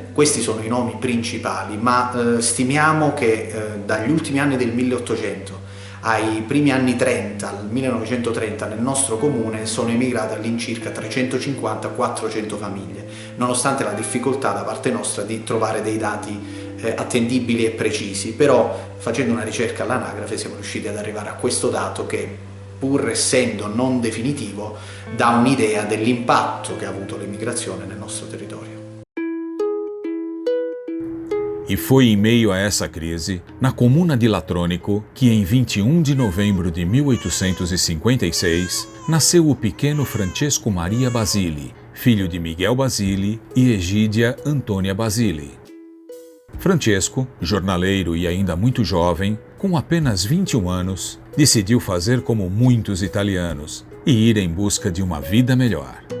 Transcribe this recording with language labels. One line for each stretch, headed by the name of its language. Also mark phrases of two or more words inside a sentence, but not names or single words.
Italian: Questi sono i nomi principali, ma stimiamo che dagli ultimi anni del 1800 ai primi anni 30, al 1930, nel nostro comune sono emigrate all'incirca 350-400 famiglie, nonostante la difficoltà da parte nostra di trovare dei dati attendibili e precisi. Però facendo una ricerca all'anagrafe siamo riusciti ad arrivare a questo dato che, pur essendo non definitivo, dà un'idea dell'impatto che ha avuto l'emigrazione nel nostro territorio.
Portuguese: E foi em meio a essa crise, na comuna de Latronico, que em 21 de novembro de 1856, nasceu o pequeno Francesco Maria Basili, filho de Miguel Basili e Egídia Antônia Basili. Francesco, jornaleiro e ainda muito jovem, com apenas 21 anos, decidiu fazer como muitos italianos e ir em busca de uma vida melhor.